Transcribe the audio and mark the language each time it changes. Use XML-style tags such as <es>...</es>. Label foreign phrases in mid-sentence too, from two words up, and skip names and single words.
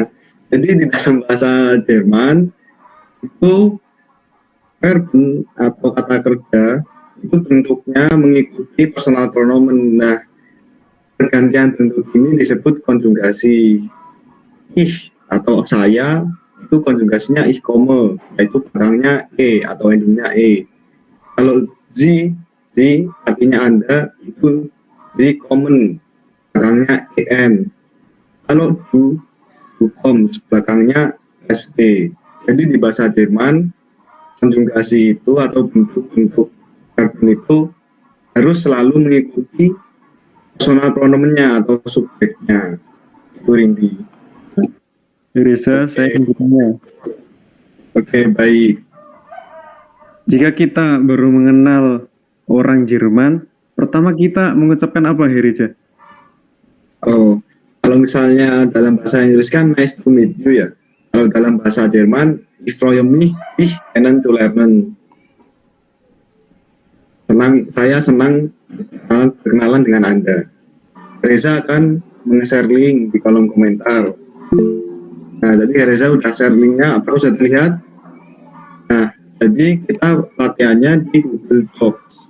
<id>Jadi di dalam bahasa Jerman itu verben atau kata kerja itu bentuknya mengikuti</id> <de>personal pronomen.</de> <id>Nah, pergantian bentuk ini disebut konjugasi. Ich atau saya itu konjugasinya</id> <de>ich komme,</de> <id>yaitu belakangnya atau endingnya Kalau Sie artinya Anda itu</id> <de>Sie kommen,</de> <id>belakangnya en. Kalau</id> <de>du kommst,</de> <id>belakangnya st. Jadi di bahasa Jerman konjugasi itu atau bentuk-bentuk verben itu harus selalu mengikuti personal pronomennya atau subjeknya. Itu Rindi. Reza, saya ingin bertanya. Oke, baik. Jika kita baru mengenal orang Jerman, pertama kita mengucapkan apa, Reza? Oh, kalau misalnya dalam bahasa Inggris kan</id> <en>nice to meet you</en> <id>ya. Kalau dalam bahasa Jerman,</id> <de>ich freue mich, dich kennenzulernen.</de> <id>Saya senang berkenalan dengan Anda. Reza akan meng-share link di kolom komentar. Nah, jadi Reza udah share linknya, apa sudah terlihat? Nah, jadi kita latihannya di Google Docs.</id>